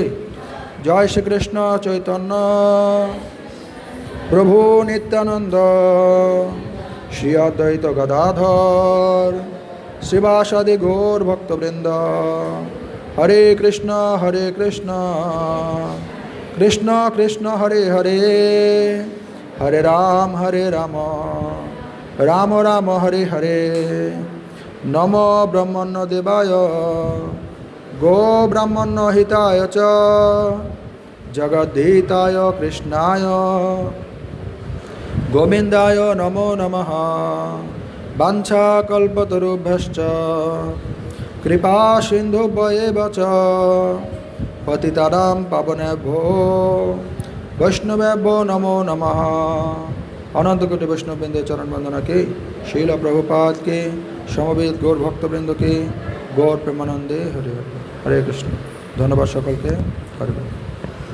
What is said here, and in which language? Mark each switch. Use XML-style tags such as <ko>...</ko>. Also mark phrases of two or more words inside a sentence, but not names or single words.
<sa>জয় শ্রীকৃষ্ণ চৈতন্য প্রভু নিত্যানন্দ শ্রী অদ্বৈত গদাধর শ্রীবাসাদি গৌর ভক্তবৃন্দ। হরে কৃষ্ণ কৃষ্ণ কৃষ্ণ হরে হরে, হরে রাম রাম রাম হরে হরে। নম ব্রহ্মণ্য দেবায় গো ব্রাহ্মণ্য হিতায় চ জগদ্ধিতায় কৃষ্ণায় গোবিন্দায় নমো নমঃ। বাঞ্ছা কল্পতরুভ্যশ্চ কৃপা সিন্ধুভ্যেব চ পতিতানাং পাবনেভ্যো বৈষ্ণবেভ্যো নমো নমঃ।</sa> <bn>অনন্ত কোটি বৈষ্ণববৃন্দের চরণ বন্দনা কে, শীল প্রভুপাদ কে, সমবেত গৌর ভক্তবৃন্দ কে, গৌর প্রেমানন্দে হরে হরে।</bn> <sa>হরে কৃষ্ণ।</sa> <bn>ধন্যবাদ সকলকে। হরিবল।</bn>